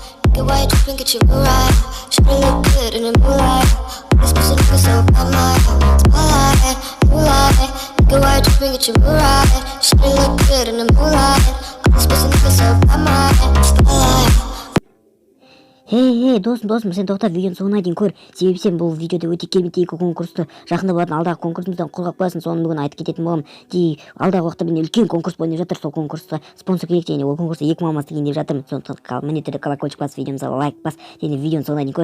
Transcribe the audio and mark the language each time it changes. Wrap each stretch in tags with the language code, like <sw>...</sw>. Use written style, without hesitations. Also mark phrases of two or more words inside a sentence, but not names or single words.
<en>Get white dripping, get you right. Should've look good in the moonlight. This pussy nigga so bad, my spotlight, new light. Get white dripping, get you right. Should've look good in the moonlight. This pussy nigga so bad, my spotlight.</en> <kk>Досым, сен тоқтап видеоның соңына дейін көр. Себебі сен бұл видеода өте керемет екі конкурсты жақында болатын алдағы конкурсымыздан қорғап қоясың. Соны бүгін айтып кететін боламын. Алдағы уақытта менде үлкен конкурс ойнап жатыр. Сол конкурсқа спонсор керек және ол конкурста 2 мамасы деген деп жатырмын. Сондықтан міндетті түрде колокольчик бас, видеомызға лайк бас және видеоның соңына дейін көр.</kk>